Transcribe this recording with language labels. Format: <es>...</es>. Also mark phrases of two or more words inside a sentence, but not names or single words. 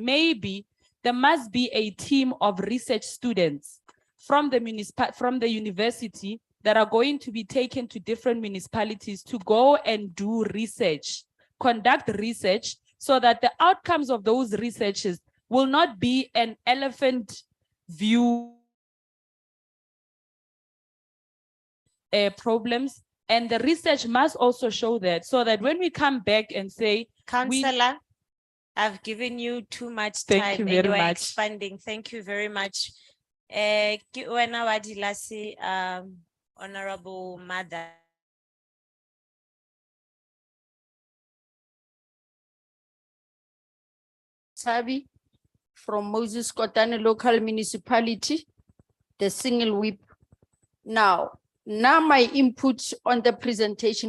<en>Maybe there must be a team of research students from the university that are going to be taken to different municipalities to go and do research, conduct research, so that the outcomes of those researches will not be an elephant view problems. And the research must also show that, so that when we come back and say, Councillor, I've given you too much Thank time you and very you are much. expanding. Thank you very much.</en> <tn>Wena wa Dilasi,</tn> <en>Honorable Mother. Sabi from Moses Kotane local municipality, the single whip. Now my input on the presentation.</en>